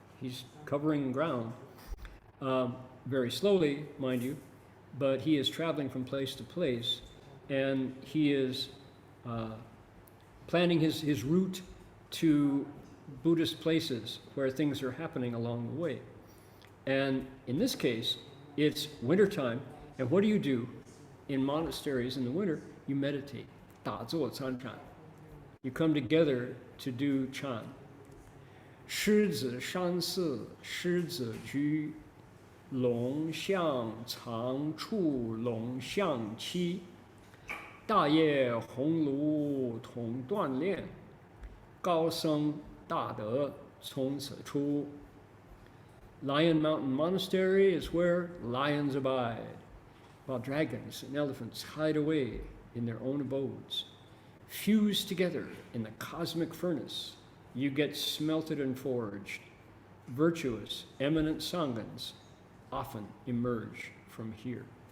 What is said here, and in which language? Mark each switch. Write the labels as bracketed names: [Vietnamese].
[English] He's covering ground very slowly, mind you, but he is traveling from place to place, and he is planning his route to Buddhist places where things are happening along the way. And in this case, it's wintertime, and what do? In monasteries in the winter, you meditate, [Chinese] 打坐参禅. [English] You come together to do chan. [Chinese] 狮子山寺狮子居，龙象常处龙象期，大业红炉同锻炼，高僧大德从此出。 [English] Lion Mountain Monastery is where lions abide. while dragons and elephants hide away in their own abodes. Fused together in the cosmic furnace, you get smelted and forged. Virtuous, eminent Sanghas often emerge from here.